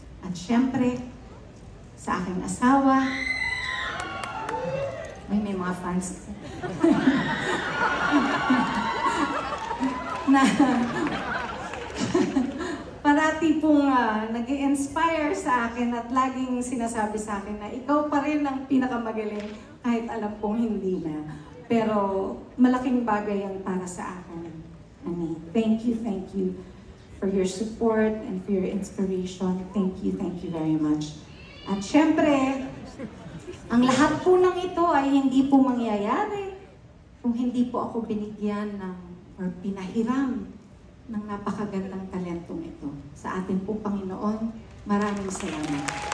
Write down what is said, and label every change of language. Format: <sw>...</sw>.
<tl>At syempre, sa aking asawa, may mga fans na parati pong nag-i-inspire sa akin at laging sinasabi sa akin na ikaw pa rin ang pinakamagaling kahit alam kong hindi na. Pero malaking bagay yan para sa akin.</tl> <en>Ani, thank you for your support and for your inspiration. Thank you very much.</en> <tl>At syempre, ang lahat po ng ito ay hindi po mangyayari kung hindi po ako binigyan or pinahiram ng napakagandang talentong ito. Sa ating po Panginoon, maraming salamat.</tl>